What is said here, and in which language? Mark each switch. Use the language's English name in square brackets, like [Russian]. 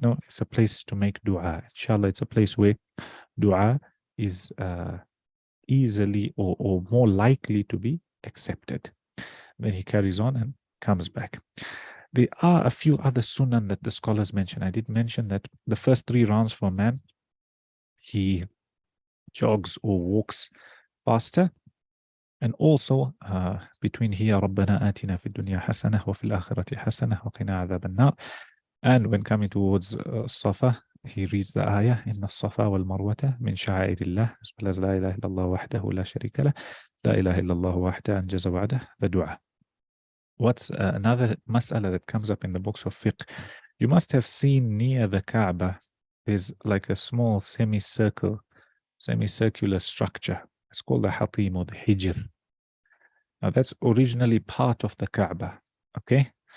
[English] No, it's a place to make dua. Inshallah, it's a place where dua is easily or more likely to be accepted. Then he carries on and comes back. There are a few other sunan that the scholars mention. I did mention that the first 3 rounds for a man, he jogs or walks faster. And also between here, [Arabic] رَبَّنَا آتِنَا فِي الدُّنْيَا حَسَنَةً وَفِي الْآخِرَةِ حَسَنَةً وَقِنَا عَذَابَ النَّارِ. [English] And when coming towards Safa, he reads the ayah, [Arabic] إِنَّ الصَّفَا وَالْمَرْوَةَ مِنْ شَعَائِرِ اللَّهِ, [English] as well as [Arabic] لَا إِلَهَ إِلَّا اللَّهُ وَحْدَهُ لَا شَرِيكَ لَهُ, لَا إِلَهَ إِلَّا اللَّهُ وَحْدَهُ أَنْجَزَ وَعْدَهُ, [English] the dua. What's another mas'ala that comes up in the books of fiqh? You must have seen near the Kaaba, there's like a small semicircular structure. It's called the Hatim or the Hijr. Now that's originally part of the Kaaba. Okay?